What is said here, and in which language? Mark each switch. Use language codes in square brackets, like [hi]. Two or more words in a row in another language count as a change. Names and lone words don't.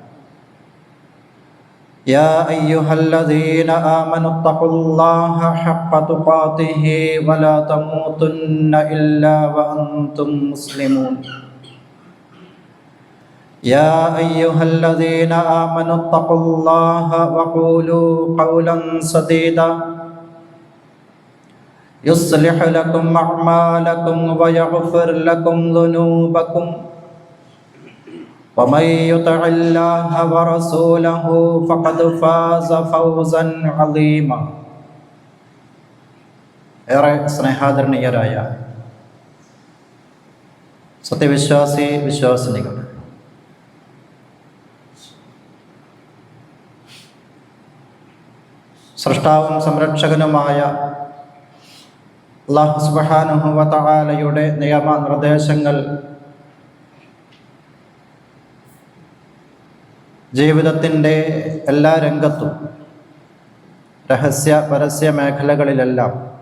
[ar] يا أيها الذين آمنوا اتقوا الله حق تقاته ولا تموتن إلا وأنتم مسلمون يا أيها الذين آمنوا اتقوا الله وقولوا قولا سديدا يصلح لكم أعمالكم ويغفر لكم ذنوبكم ومن يطع الله ورسوله فقد فاز فوزا عظيما [ml] ഏറെ സ്നേഹാദരണീയരായ സത്യവിശ്വാസി വിശ്വാസിനികൾ, സൃഷ്ടാവും സംരക്ഷകനുമായ അല്ലാഹു [ar] سبحانه وتعالى [ml] നിയമനിർദ്ദേശങ്ങൾ ജീവിതത്തിൻ്റെ എല്ലാ രംഗത്തും, രഹസ്യ പരസ്യ മേഖലകളിലെല്ലാം